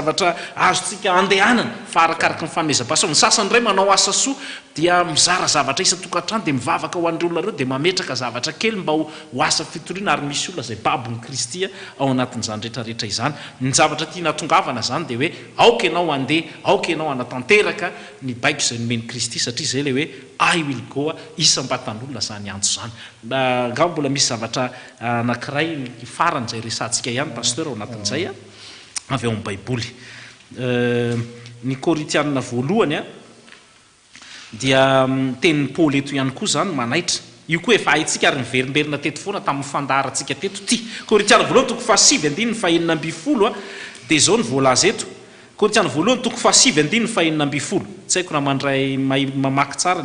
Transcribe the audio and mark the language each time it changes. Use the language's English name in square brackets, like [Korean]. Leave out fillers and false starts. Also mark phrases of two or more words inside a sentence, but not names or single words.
[Malagasy] zavatra azotsika andehanana fa arakaraka ny fanomezam-pahasoava ny sasany ray manao asa soa dia mizara zavatra isa tokantrano dia mivavaka ho an'ireo olona reo dia mametraka zavatra kely mba ho asa fitoriana ary misy olona zay babon'ny Kristy ao anatin'izany rehetrarehetra izany ny zavatra tia natongavana zany dia hoe aoka ianao andeha aoka ianao anatanteraka ny baiko izay nomeny Kristy satria zay le hoe [English] I will go [Malagasy] isam-batan'olona zany antso zany ngao mbola misy zavatra anankiray farany zay resantsika ihany pasteur ao anatin'izay avy ao amin'ny baiboly ny Korintianina voalohany dia tenin'ny Paoly eto ihany koa zany manaitra io koa efa haitsika ary niverimberina teto foana tamin'ny fandaratsika teto ty Korintianina voalohany toko 7:9-10 dia zao ny voalaza eto Korinthiana voalohany toko fahasivy andiny fa enina amby folo tsy haiko raha mandray mamaky tsara